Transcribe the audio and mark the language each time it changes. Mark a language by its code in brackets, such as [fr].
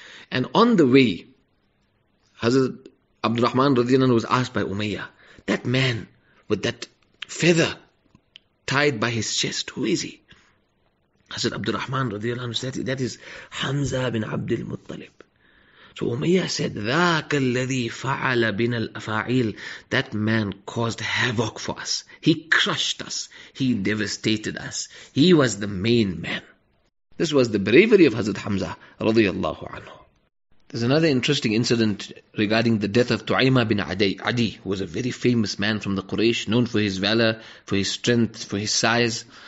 [en] And on the way, Hazrat Abdurrahman radiallahu anhu was asked by Umayyah, that man with that feather tied by his chest, who is he? Hazrat Abdurrahman radiallahu anhu said, that is Hamzah bin Abdul Muttalib. So Umayyah said, [ar] ذَاكَ الَّذِي فَعَلَ بِنَا الْأَفَاعِيلِ. [en] That man caused havoc for us. He crushed us. He devastated us. He was the main man. This was the bravery of Hazrat Hamzah radiallahu anhu. There's another interesting incident regarding the death of Tu'aymah bin Adi, who was a very famous man from the Quraysh, known for his valor, for his strength, for his size.